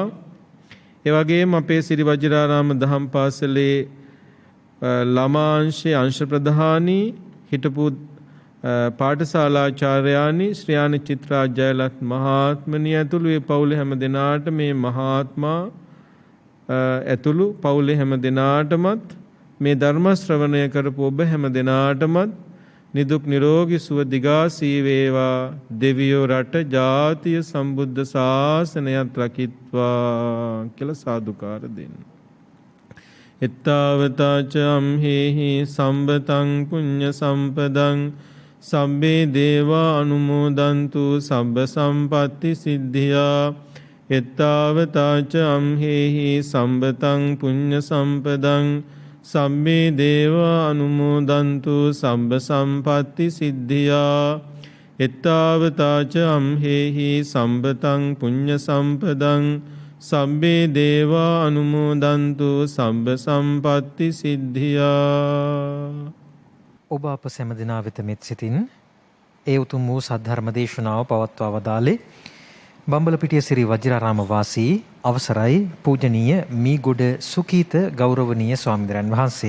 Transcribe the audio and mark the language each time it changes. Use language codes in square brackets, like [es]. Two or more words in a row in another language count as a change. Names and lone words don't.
[si] ඒ වගේම අපේ සිරි වජිරාරාම දහම් පාසලේ ළමාංශයේ අංශ ප්‍රධානී හිටපු පාඨශාලාචාර්යානි ශ්‍රියානි චිත්‍රා ජයලත් මහත්මණිය ඇතුළු ඒ පවුලේ හැම දෙනාට මේ මහාත්මා ඇතුළු පවුලේ හැම දෙනාටමත් මේ ධර්ම ශ්‍රවණය කරපු ඔබ හැම දෙනාටමත් නිදුක් නිරෝගී සුව දිගාසී වේවා. දෙවියෝ රට ජාතිය සම්බුද්ධ ශාසනයත් රකිත්වා කියලා සාදුකාර දෙන්න. [pi] එත්තාවතාච අම්හෙහි සම්බතං පුඤ්ඤ සම්පදං සබ්බේ දේවා අනුමෝදන්තු සබ්බ සම්පatti සිද්ධියා. එත්තාවතාච අම්හෙහි සම්බතං පුඤ්ඤ සම්පදං සබ්බේ දේවා අනුමෝදන්තු සබ්බ සම්පatti සිද්ධියා. එත්තාවතාච අම්හෙහි සම්බතං පුඤ්ඤ සම්පදං සබ්බේ දේවා අනුමෝදන්තු සබ්බ සම්පatti සිද්ධියා. [si] ඔබ අප සැම දෙනා වෙත මෙත් සිතින් ඒ උතුම් වූ සද්ධර්ම දේශනාව පවත්වා වදාළේ බම්බලපිටිය සිරි වජිරාරාම වාසී අවසරයි පූජනීය මීගොඩ සුකීත ගෞරවනීය ස්වාමීන් වහන්සේ.